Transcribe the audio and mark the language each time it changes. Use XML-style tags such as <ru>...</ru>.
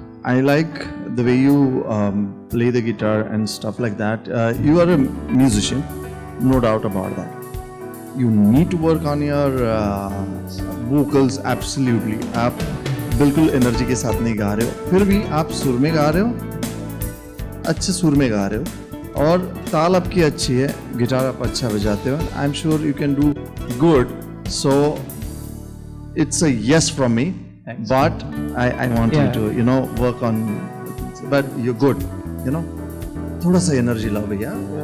<en>I like the way you play the guitar and stuff like that. You are a musician, no doubt about that. You need to work on your vocals absolutely.</en> <hi>आप बिल्कुल energy के साथ नहीं गा रहे हो, फिर भी आप सुर में गा रहे हो, अच्छे सुर में गा रहे हो और ताल आपकी अच्छी है, गिटार आप अच्छा बजाते हो.</hi> <en>I am sure you can do good. So it's a yes from me. Thanks. But I want you to work on, but you're good,</en> <hi>thoda sa energy lao bhaiya.</hi>